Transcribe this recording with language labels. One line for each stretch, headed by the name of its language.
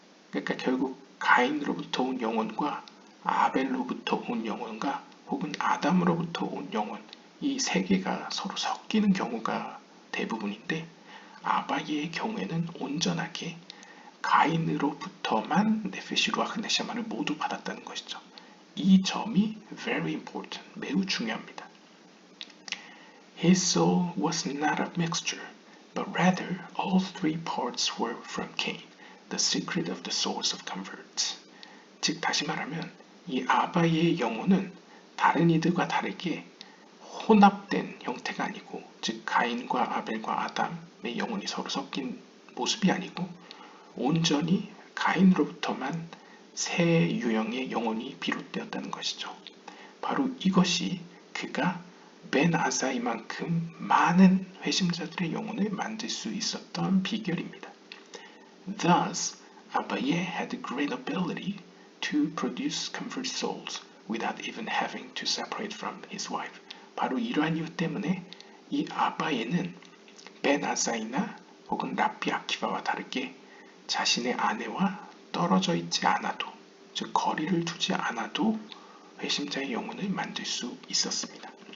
Korean: 그러니까 결국 가인으로부터 온 영혼과 아벨로부터 온 영혼과 혹은 아담으로부터 온 영혼 이 세 개가 서로 섞이는 경우가 대부분인데 아바예의 경우에는 온전하게 가인으로부터만 네페시, 루아흐, 네샤마를 모두 받았다는 것이죠. 이 점이
English: very important,
Korean: 매우 중요합니다.
English: His soul was not a mixture, but rather all three parts were from Cain, the secret of the souls of converts.
Korean: 즉 다시 말하면 이 아바예의 영혼은 다른 이들과 다르게 혼합된 형태가 아니고 즉 가인과 아벨과 아담의 영혼이 서로 섞인 모습이 아니고 온전히 가인으로부터만 세 유형의 영혼이 비롯되었다는 것이죠. 바로 이것이 그가 벤 아사이만큼 많은 회심자들의 영혼을 만들 수 있었던 비결입니다.
English: Thus, Abaye had a great ability to produce convert souls without even having to separate from his wife.
Korean: 바로 이러한 이유 때문에 이 아바예는 벤 아사이나 혹은 랍비 아키바와 다르게 자신의 아내와 떨어져 있지 않아도 즉 거리를 두지 않아도 회심자의 영혼을 만들 수 있었습니다.